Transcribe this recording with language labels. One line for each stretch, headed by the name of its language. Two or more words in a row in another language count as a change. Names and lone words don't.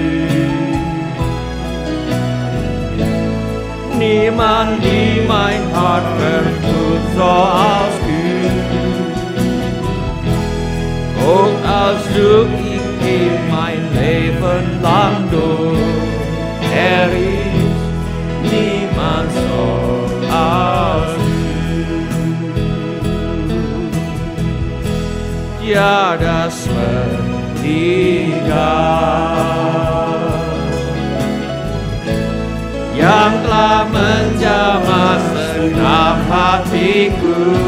Dutch: Niemand die mijn hart vervult zoals U. Ook al zoek ik in mijn leven lang door, er is niemand zoals U.
Indonesian: Tiada seperti Kau, yang telah menjamah segenap hatiku.